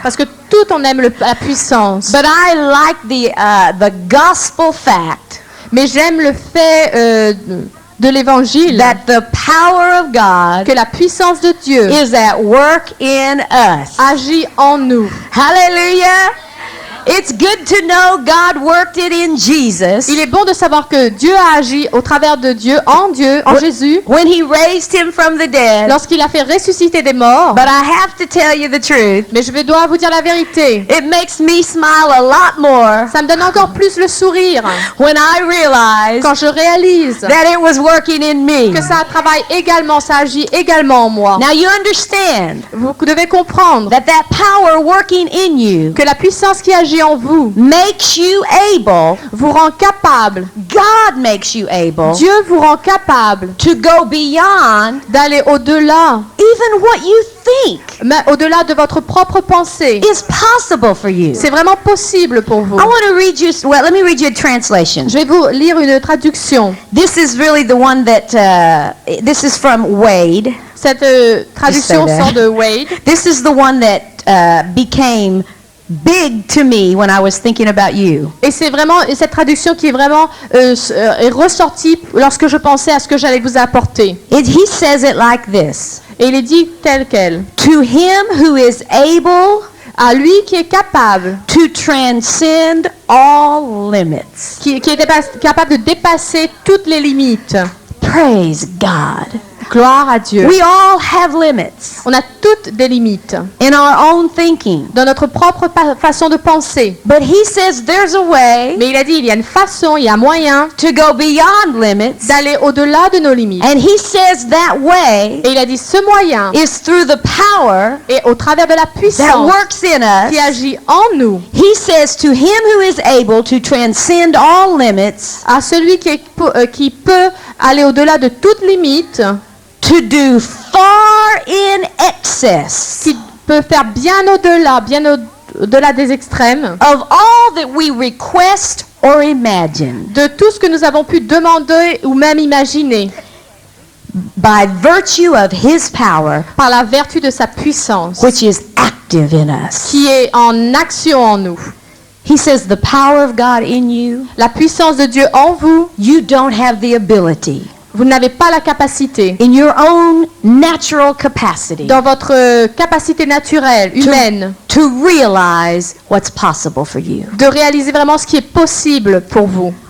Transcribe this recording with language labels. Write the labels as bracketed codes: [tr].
[fr] Parce que tout on aime la puissance. [en] But I like the gospel fact [fr] Mais j'aime le fait de l'évangile [en] that the power of God [fr] que la puissance de Dieu [en] is at work in us. [fr] agit en nous. [en] Hallelujah. It's good to know God worked it in Jesus. [fr] Il est bon de savoir que Dieu a agi au travers de Dieu, en Jésus, [en] When he raised him from the dead. [fr] lorsqu'il a fait ressusciter des morts. [en] But I have to tell you the truth. [fr] Mais je dois vous dire la vérité. [en] It makes me smile a lot more [fr] Ça me donne encore plus le sourire [en] when I realize [fr] quand je réalise [en] that it was working in me. [fr] que ça travaille également, ça agit également en moi. [en] Now you understand [fr] Vous devez comprendre [en] that power working in you [fr] que la puissance qui agit agit en vous [en] makes you able, [fr] vous rend capable, [en] God makes you able [fr] Dieu vous rend capable [en] to go beyond [fr] d'aller au-delà, [en] even what you think [fr] mais au-delà de votre propre pensée. [en] is possible for you. [fr] C'est vraiment possible pour vous. [en] I want to read you, well, let me read you a translation. [fr] Je vais vous lire une traduction. [en] This is really the one that, this is from Wade. [fr] Cette traduction [en] Just say that. [fr] sort de Wade. [en] This is the one that became big to me when I was thinking about you. [fr] Et c'est vraiment cette traduction qui est vraiment est ressortie lorsque je pensais à ce que j'allais vous apporter. [en] He says it like this. [fr] Et il est dit tel quel. [en] To him who is able [fr] À lui qui est capable, [en] to transcend all limits. [fr] qui est capable de dépasser toutes les limites. [en] Praise God. [fr] Gloire à Dieu. [en] We all have limits [fr] On a toutes des limites [en] in our own thinking. [fr] dans notre propre façon de penser. [en] But he says there's a way [fr] Mais il a dit, il y a une façon, il y a moyen [en] to go beyond limits. [fr] d'aller au-delà de nos limites. [en] And he says that way [fr] Et il a dit, ce moyen [en] is through the power [fr] est au travers de la [en] that [fr] puissance [en] works in [fr] qui [en] us. [fr] agit en nous. [en] He says to him who is able to transcend all limits, [fr] À celui qui peut aller au-delà de toute limite, [en] to do far in excess [fr] qui peut faire bien au-delà des extrêmes, [en] of all that we request or imagine, [fr] de tout ce que nous avons pu demander ou même imaginer, [en] by virtue of his power, [fr] par la vertu de sa puissance, [en] which is active in us. [fr] qui est en action en nous. [en] He says the power of God in you, [fr] La puissance de Dieu en vous, [en] you don't have the ability [fr] vous n'avez pas la capacité, [en] in your own natural capacity [fr] dans votre capacité naturelle, humaine, [en] to realize what's possible for you. [fr] de réaliser vraiment ce qui est possible pour vous.